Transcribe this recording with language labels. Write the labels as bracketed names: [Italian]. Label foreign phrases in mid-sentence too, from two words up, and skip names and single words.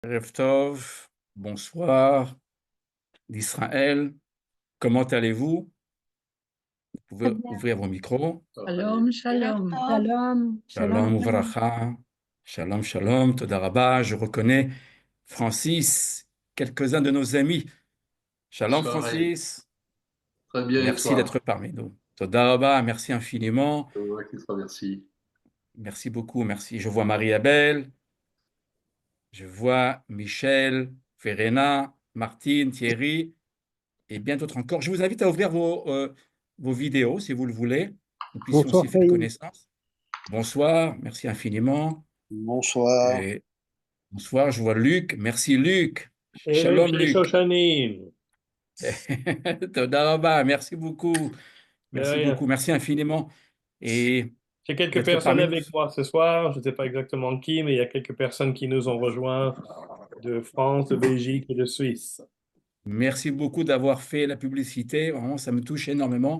[Hebrew] ערב טוב, [French] bonsoir d'Israël. Comment allez-vous? Vous Très pouvez bien. ouvrir vos micros. [Hebrew] שלום, שלום. שלום, שלום, Shalom shalom. וברכה. שלום, שלום. תודה רבה. [French] Je reconnais Francis, quelques-uns de nos amis. [Hebrew] Shalom, [French] Pareil, Francis. très bien et Merci d'être toi? parmi nous. [Hebrew] תודה רבה. [French] Merci infiniment. C'est moi qui te remercie. Merci beaucoup. Merci. Je vois Marie-Abel. Je vois Michel, Verena, Martine, Thierry et bien d'autres encore. Je vous invite à ouvrir vos vidéos, si vous le voulez. Nous puissions Bonsoir, aussi faire Faïd. connaissance. Bonsoir, merci infiniment. Bonsoir. Et bonsoir, je vois Luc. Merci Luc. [Hebrew] Erev Shalom Shel Luc. Shoshanim. תודה רבה. [French] Merci beaucoup. De Merci rien. beaucoup. Merci infiniment. Et J'ai quelques d'être personnes parmi nous. avec moi ce soir. Je ne sais pas exactement qui, mais il y a quelques personnes qui nous ont rejoints de France, de Belgique et de Suisse. Merci beaucoup d'avoir fait la publicité. Vraiment, ça me touche énormément.